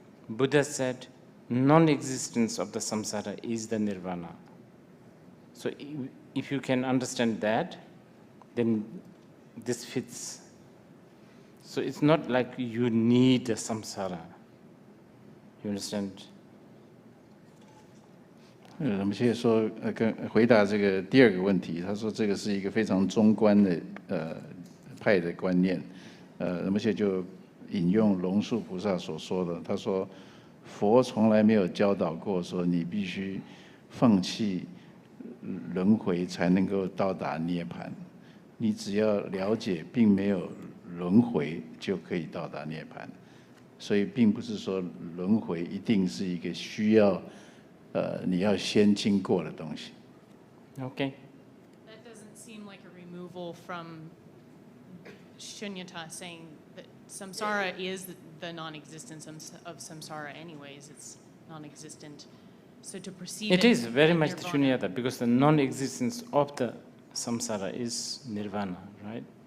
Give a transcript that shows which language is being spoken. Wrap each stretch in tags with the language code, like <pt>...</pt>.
<en>Buddha said, non-existence of the samsara is the nirvana. So if you can understand that, then this fits. So it's not like you need a samsara. You understand?</en> <zh>我们现在说回答这个第二个问题，他说这个是一个非常中观的派的观念，那么现在就引用龙树菩萨所说的，他说佛从来没有教导过说你必须放弃轮回才能够到达涅槃，你只要了解并没有轮回就可以到达涅槃，所以并不是说轮回一定是一个需要你要先经过的东西。</zh> <en>Okay. That doesn't seem like a removal from shunyata, saying that samsara is the non-existence of samsara anyways. It's non-existent. So to perceive it is very much the nirvana. shunyata, because the non-existence of the samsara is nirvana, right?</en>